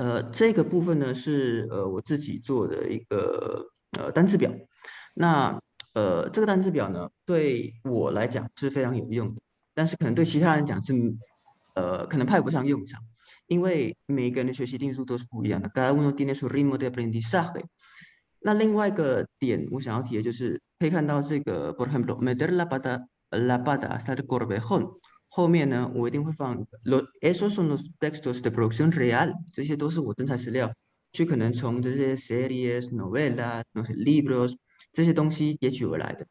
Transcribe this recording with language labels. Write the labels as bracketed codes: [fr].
[zh] 这个部分呢是我自己做的一个单字表。那这个单字表呢对我来讲是非常有用的，但是可能对其他人讲是可能派不上用场，因为每个人的学习定速都是不一样的。 [es] cada uno tiene su ritmo de aprendizaje。 [zh] 那另外一个点我想要提的就是可以看到这个 [es] por ejemplo meter la pata hasta el corvejón。 [zh] 后面呢，我一定会放 [es] esos son los textos de producción real， [zh] 这些都是我真材实料，去可能从这些 series、novelas、libros 这些东西截取而来的。